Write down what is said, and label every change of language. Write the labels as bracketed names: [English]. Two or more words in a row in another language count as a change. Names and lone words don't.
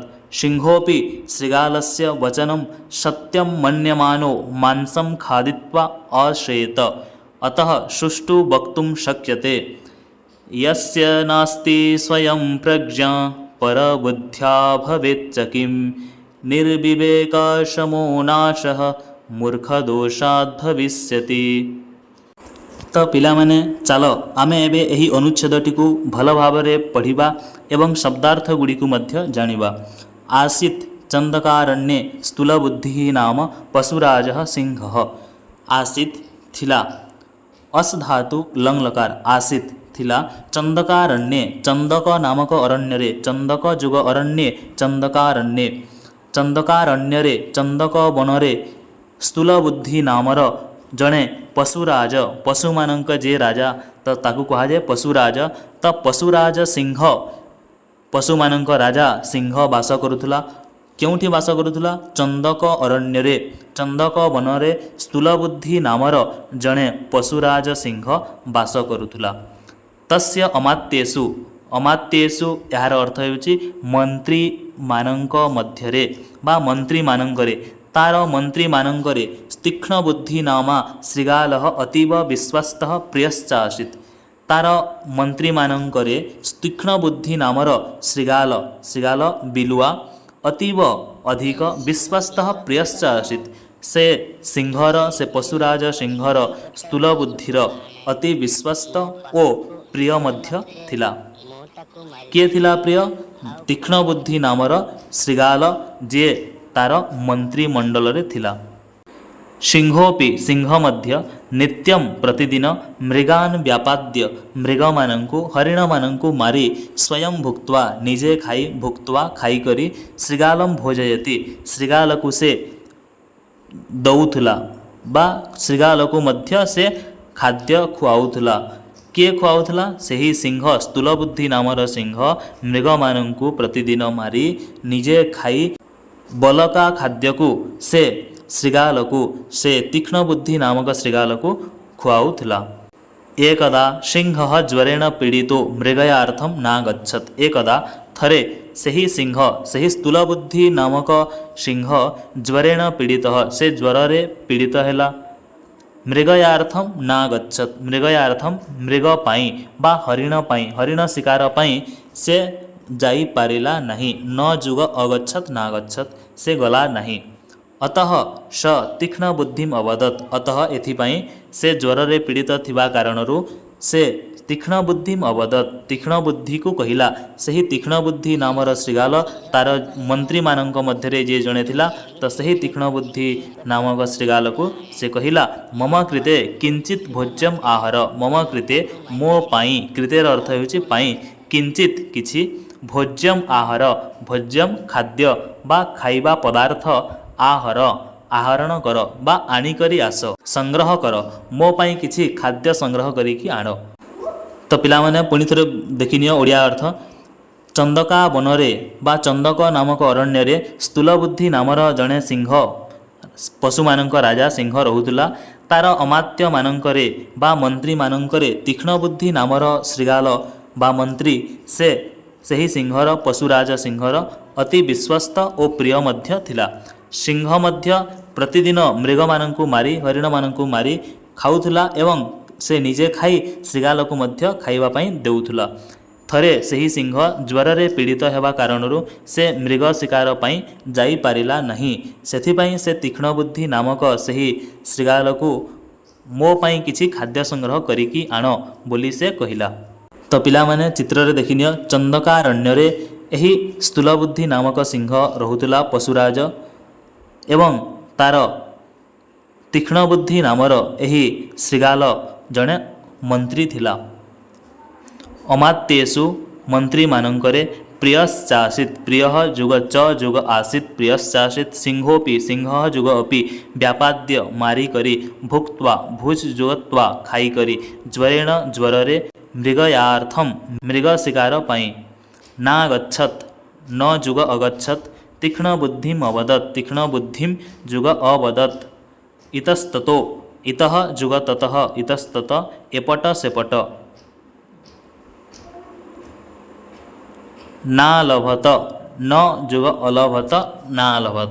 [Sanskrit] सिंहोऽपि शृगालस्य वचनं सत्यं मन्यमानो मांसं खादित्वा अश्रेत। अतः सुष्ठु वक्तुं शक्यते यस्य नास्ति स्वयं प्रज्ञा परबुद्ध्या भवेच्च किं। निर्विवेकशमो नाशः मूर्खदोषाद् भविष्यति। [Odia] ତ ପିଲା ମାନେ ଚାଲ ଆମେ ଏବେ ଏହି ଅନୁଚ୍ଛେଦଟି କୁ ଭଲ ଭାବରେ ପଢ଼ିବା ଏବଂ ଶବ୍ଦାର୍ଥ ଗୁଡ଼ି କୁ ମଧ୍ୟ ଜାଣିବା। [Sanskrit] आसीत् चंदकारण्ये स्थूलबुद्धिः नाम पशुराजः सिंहः। [Odia] ଆସୀତ୍ ଥିଲା ଅସ୍ ଧାତୁ ଲଙ୍ ଲକାର ଆସୀତ୍ ଥିଲା ଚଣ୍ଡକାରଣ୍ୟେ ଚଣ୍ଡକ ନାମକ ଅରଣ୍ୟରେ ଚଣ୍ଡକ ଯୋଗ ଅରଣ୍ୟେ ଚଣ୍ଡକାରଣ୍ୟେ ଚଣ୍ଡକାରଣ୍ୟରେ ଚଣ୍ଡକ ବନରେ ସ୍ଥୂଳବୁଦ୍ଧି ନାମର ଜଣେ ପଶୁରାଜ ପଶୁମାନଙ୍କ ଯେ ରାଜା ତ ତାକୁ କୁହାଯାଏ ପଶୁରାଜ। ତ ପଶୁରାଜ ସିଂହ ପଶୁମାନଙ୍କ ରାଜା ସିଂହ ବାସ କରୁଥିଲା। କେଉଁଠି ବାସ କରୁଥିଲା? ଚଣ୍ଡକ ଅରଣ୍ୟରେ ଚଣ୍ଡକ ବନରେ ସ୍ଥୂଳବୁଦ୍ଧି ନାମର ଜଣେ ପଶୁରାଜ ସିଂହ ବାସ କରୁଥିଲା। [Sanskrit] तस्य अमात्येषु अमात्येषु [Odia] ଯାର ଅର୍ଥ ହେଉଛି ମନ୍ତ୍ରୀ ମାନଙ୍କ ମଧ୍ୟରେ ବା ମନ୍ତ୍ରୀ ମାନଙ୍କରେ ତାର ମନ୍ତ୍ରୀ ମାନଙ୍କରେ [Sanskrit] तीक्ष्ण बुद्धि नामा शृगालः अतीव विश्वस्तः प्रियश्चासीत्। [Odia] ତାର ମନ୍ତ୍ରୀ ମାନଙ୍କରେ ତୀକ୍ଷ୍ଣ ବୁଦ୍ଧି ନାମର ଶୃଗାଳ ଶୃଗାଳ ବିଲୁଆ ଅତୀବ ଅଧିକ [Sanskrit] विश्वस्तः प्रियश्चासीत्। [Odia] ସେ ସିଂହର ସେ ପଶୁରାଜ ସିଂହର ସ୍ଥୂଳ ବୁଦ୍ଧିର ଅତି ବିଶ୍ୱସ୍ତ ଓ ପ୍ରିୟ ମଧ୍ୟ ଥିଲା। କିଏ ଥିଲା ପ୍ରିୟ ତୀକ୍ଷ୍ଣ ବୁଦ୍ଧି ନାମର ଶୃଗାଳ ଯେ ତାର ମନ୍ତ୍ରୀମଣ୍ଡଳ ରେ ଥିଲା। ସିଂହୋପି ସିଂହ ମଧ୍ୟ ନିତ୍ୟଂ ପ୍ରତିଦିନ [Sanskrit] मृगान व्यापाद्य [Odia] ମୃଗମାନଙ୍କୁ ହରିଣମାନଙ୍କୁ ମାରି [Sanskrit] स्वयं भुक्त्वा [Odia] ନିଜେ ଖାଇ ଭୁକ୍ତ୍ୱା ଖାଇ କରି [Sanskrit] श्रीगालम भोजयति [Odia] ଶୃଗାଳକୁ ସେ ଦେଉଥିଲା ବା ଶୃଗାଳକୁ ମଧ୍ୟ ସେ ଖାଦ୍ୟ ଖୁଆଉଥିଲା। କିଏ ଖୁଆଉଥିଲା ସେହି ସିଂହ ସ୍ଥୂଳବୁଦ୍ଧି ନାମର ସିଂହ ମୃଗମାନଙ୍କୁ ପ୍ରତିଦିନ ମାରି ନିଜେ ଖାଇ ବଳକା ଖାଦ୍ୟକୁ ସେ ଶୃଗାଳକୁ ସେ ତୀକ୍ଷ୍ଣ ବୁଦ୍ଧି ନାମକ ଶୃଗାଳକୁ ଖୁଆଉଥିଲା। [Sanskrit] एकदा सिंहः ज्वरेण पीड़ितो मृगयार्थं नागच्छत्। [Odia] ଏକଦା ଥରେ ସେହି ସିଂହ ସେହି ସ୍ଥୂଳବୁଦ୍ଧି ନାମକ ସିଂହ [Sanskrit] ज्वरेण पीड़ितः [Odia] ସେ ଜ୍ୱରେ ପୀଡ଼ିତ ହେଲା। [Sanskrit] मृगयार्थं नागच्छत् [Odia] ମୃଗୟାର୍ଥଂ ମୃଗ ପାଇଁ ବା ହରିଣ ପାଇଁ ହରିଣ ଶିକାର ପାଇଁ ସେ ଯାଇ ପାରିଲା ନାହିଁ। ନ ଯୋଗ ଅଗଚ୍ଛତ୍ ନାଗଚ୍ଛତ୍ ସେ ଗଲା ନାହିଁ। [Sanskrit] अतः स तीक्ष्ण बुद्धिम अवदत् [Odia] ଅତଃ ଏଥିପାଇଁ ସେ ଜ୍ୱରେ ପୀଡ଼ିତ ଥିବା କାରଣରୁ ସେ [Sanskrit] तीक्ष्ण बुद्धिम अवदत् [Odia] ତୀକ୍ଷ୍ଣ ବୁଦ୍ଧି କୁ କହିଲା। ସେହି ତୀକ୍ଷ୍ଣ ବୁଦ୍ଧି ନାମର ଶୃଗାଳ ତାର ମନ୍ତ୍ରୀ ମାନଙ୍କ ମଧ୍ୟ ଯେ ଜଣେ ଥିଲା ତ ସେହି ତୀକ୍ଷ୍ଣ ବୁଦ୍ଧି ନାମକ ଶୃଗାଳ କୁ ସେ କହିଲା [Sanskrit] मम कृते किंचित भोज्यम आहर मम कृते [Odia] ମୋ ପାଇଁ କୃତେର ଅର୍ଥ ହେଉଛି ପାଇଁ କିଞ୍ଚିତ କିଛି [Sanskrit] भोज्यम आहर भोज्यम [Odia] ଖାଦ୍ୟ ବା ଖାଇବା ପଦାର୍ଥ ଆହର ଆହରଣ କର ବା ଆଣିକରି ଆସ ସଂଗ୍ରହ କର ମୋ ପାଇଁ କିଛି ଖାଦ୍ୟ ସଂଗ୍ରହ କରିକି ଆଣ। ତ ପିଲା ମାନେ ପୁଣି ଥରେ ଦେଖିନିଅ ଓଡ଼ିଆ ଅର୍ଥ ଚଣ୍ଡକା ବନରେ ବା ଚଣ୍ଡକ ନାମକ ଅରଣ୍ୟ ରେ ସ୍ଥୂଳବୁଦ୍ଧି ନାମର ଜଣେ ସିଂହ ପଶୁ ମାନଙ୍କ ରାଜା ସିଂହ ରହୁଥିଲା। ତାର ଅମାତ୍ୟ ମାନଙ୍କରେ ବା ମନ୍ତ୍ରୀ ମାନଙ୍କରେ ତୀକ୍ଷ୍ଣ ବୁଦ୍ଧି ନାମର ଶୃଗାଳ ବା ମନ୍ତ୍ରୀ ସେ ସେହି ସିଂହର ପଶୁରାଜ ସିଂହର ଅତି ବିଶ୍ୱସ୍ତ ଓ ପ୍ରିୟ ମଧ୍ୟ ଥିଲା। ସିଂହ ମଧ୍ୟ ପ୍ରତିଦିନ ମୃଗ ମାନଙ୍କୁ ମାରି ହରିଣ ମାନଙ୍କୁ ମାରି ଖାଉଥିଲା ଏବଂ ସେ ନିଜେ ଖାଇ ଶୃଗାଳ କୁ ମଧ୍ୟ ଖାଇବା ପାଇଁ ଦେଉଥିଲା। ଥରେ ସେହି ସିଂହ ଜ୍ୱରେ ପୀଡ଼ିତ ହେବା କାରଣରୁ ସେ ମୃଗ ଶିକାର ପାଇଁ ଯାଇ ପାରିଲା ନାହିଁ। ସେଥିପାଇଁ ସେ ତୀକ୍ଷ୍ଣ ବୁଦ୍ଧି ନାମକ ସେହି ଶୃଗାଳ କୁ ମୋ ପାଇଁ କିଛି ଖାଦ୍ୟ ସଂଗ୍ରହ କରିକି ଆଣ ବୋଲି ସେ କହିଲା। ତ ପିଲା ମାନେ ଚିତ୍ର ରେ ଦେଖିନିଅ ଚଣ୍ଡକାରଣ୍ୟ ରେ ଏହି ସ୍ଥୂଳବୁଦ୍ଧି ନାମକ ସିଂହ ରହୁଥିଲା ପଶୁରାଜ ଏବଂ ତାର ତୀକ୍ଷ୍ଣ ବୁଦ୍ଧି ନାମର ଏହି ଶୃଗାଳ ଜଣେ ମନ୍ତ୍ରୀ ଥିଲା। ଅମାତ୍ୟେଷୁ ମନ୍ତ୍ରୀ ମାନଙ୍କରେ [Sanskrit] प्रियश्चासीत् प्रियः [Odia] ଯୋଗ ଚ ଯୋଗ [Sanskrit] आसीत् प्रियश्चासीत् सिंहोपि सिंहः [Odia] ଯୋଗ [Sanskrit] अपि व्यापाद्य [Odia] ମାରି କରି [Sanskrit] भुक्त्वा भुज [Odia] ଯୋଗ ତ୍ୱା ଖାଇ କରି [Sanskrit] ज्वरेण ज्वरे [Odia] ମୃଗୟାର୍ଥଂ ମୃଗ ଶିକାର ପାଇଁ [Sanskrit] नागच्छत् न [Odia] ଯୋଗ [Sanskrit] अगच्छत् तीक्ष्ण बुद्धिम अवदत् तीक्ष्ण बुद्धिम [Odia] ଯୋଗ [Sanskrit] अवदत्। इतस्ततो इतः [Odia] ଯୋଗ [Sanskrit] ततः इतस्तत [Odia] ଏପଟ ସେପଟ [Sanskrit] ना लभत न [Odia] ଯୋଗ [Sanskrit] अलभत ना लभत।